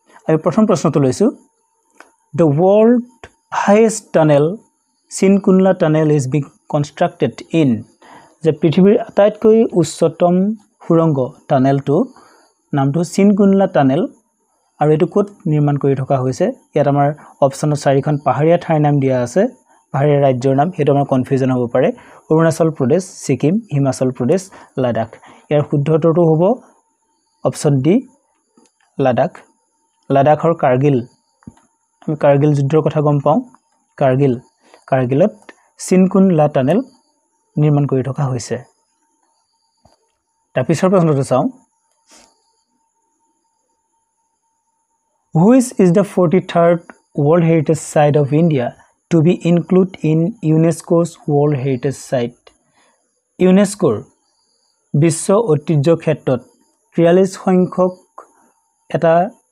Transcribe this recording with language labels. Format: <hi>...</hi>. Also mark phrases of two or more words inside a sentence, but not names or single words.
<as>আমি প্ৰথম প্ৰশ্নটো লৈছো</as> <en>The world highest tunnel Sinkunla tunnel is being constructed in</en> <as>যে পৃথিৱীৰ আটাইতকৈ উচ্চতম সুৰংগ টানেলটো নামটো Sinkunla tunnel আৰু এটো ক'ত নিৰ্মাণ কৰি থকা হৈছে ইয়াত আমাৰ অপচনত চাৰিখন পাহাৰীয়া ঠাইৰ নাম দিয়া আছে পাহাৰীয়া ৰাজ্যৰ নাম হেতু আমাৰ কনফিউজন হ'ব পাৰে অৰুণাচল প্ৰদেশ সিকিম হিমাচল প্ৰদেশ লাডাখ ইয়াৰ শুদ্ধ উত্তৰটো হ'ব</as> <en>option D</en> <as>লাডাখ লাডাখৰ কাৰ্গিল আমি কাৰ্গিল যুদ্ধৰ কথা গম পাওঁ কাৰ্গিলত Sinkunla tunnel নিৰ্মাণ কৰি থকা হৈছে তাৰপিছৰ প্ৰশ্নটো চাওঁ</as> <en>Which is the 43rd World Heritage Site of India to be included in UNESCO's World Heritage Site?</en> <as>UNESCO বিশ্ব ঐতিহ্য ক্ষেত্ৰত 43 সংখ্যক এটা</as>